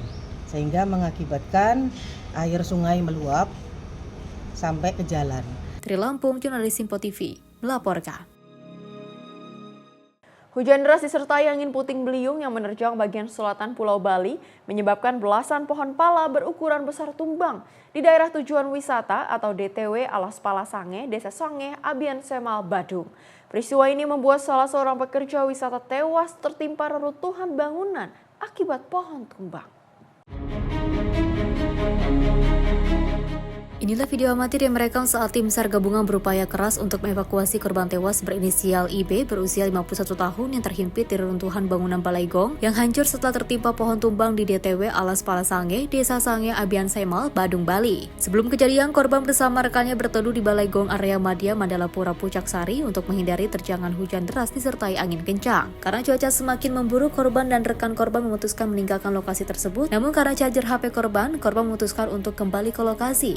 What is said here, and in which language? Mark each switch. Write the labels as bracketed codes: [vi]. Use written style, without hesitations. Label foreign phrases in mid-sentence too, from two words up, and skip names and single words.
[id] Sehingga mengakibatkan air sungai meluap sampai ke jalan. Dari Lampung, jurnalis Sinpo TV melaporkan. Hujan deras disertai angin puting beliung yang menerjang bagian selatan Pulau Bali menyebabkan belasan pohon pala berukuran besar tumbang di daerah tujuan wisata atau DTW Alas Pala Sange, Desa Sange, Abian Semal, Badung. Peristiwa ini membuat salah seorang pekerja wisata tewas tertimpa reruntuhan bangunan akibat pohon tumbang. Inilah video amatir yang merekam saat tim SAR gabungan berupaya keras untuk mengevakuasi korban tewas berinisial IB berusia 51 tahun yang terhimpit di reruntuhan bangunan Balai Gong yang hancur setelah tertimpa pohon tumbang di DTW Alas Palasange, Desa Sange, Abian Semal, Badung, Bali. Sebelum kejadian, korban bersama rekannya berteduh di Balai Gong area Madya Mandalapura Pucak Sari untuk menghindari terjangan hujan deras disertai angin kencang. Karena cuaca semakin memburuk, korban dan rekan korban memutuskan meninggalkan lokasi tersebut. Namun karena charger HP korban memutuskan untuk kembali ke lokasi.